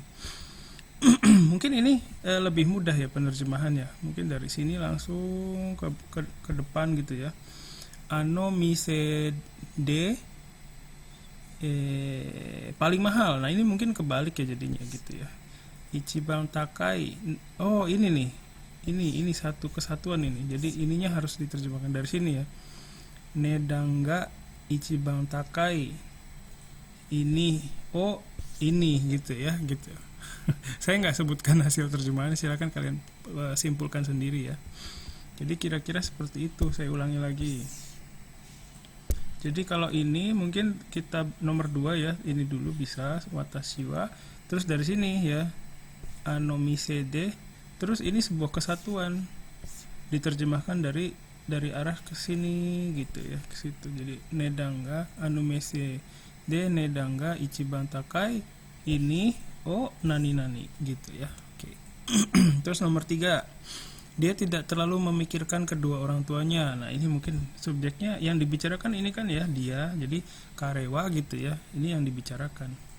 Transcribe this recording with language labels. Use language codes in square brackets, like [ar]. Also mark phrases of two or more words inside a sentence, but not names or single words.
[id] Mungkin ini lebih mudah ya penerjemahannya. Mungkin dari sini langsung ke depan gitu ya. [ja] あの店で [id] paling mahal. Nah ini mungkin kebalik ya jadinya gitu ya. [ja] 一番高い. [id] Oh ini nih, ini satu kesatuan ini. Jadi ininya harus diterjemahkan dari sini ya. [ja] 値段が一番高い, [id] ini ini gitu ya gitu. Saya nggak sebutkan hasil terjemahan, silakan kalian simpulkan sendiri ya. Jadi kira-kira seperti itu. Saya ulangi lagi. Jadi kalau ini mungkin kita nomor 2 ya, ini dulu bisa [ja] 私は. [id] Terus dari sini ya, [ja] あの店で. [id] Terus ini sebuah kesatuan, diterjemahkan dari arah ke sini gitu ya, ke situ. [ja] Jadi 値段があの店で値段が一番高い, [id] ini nani gitu ya. Oke. Terus nomor 3, dia tidak terlalu memikirkan kedua orang tuanya. Nah ini mungkin subjeknya yang dibicarakan ini kan ya, dia, jadi karewa gitu ya, ini yang dibicarakan.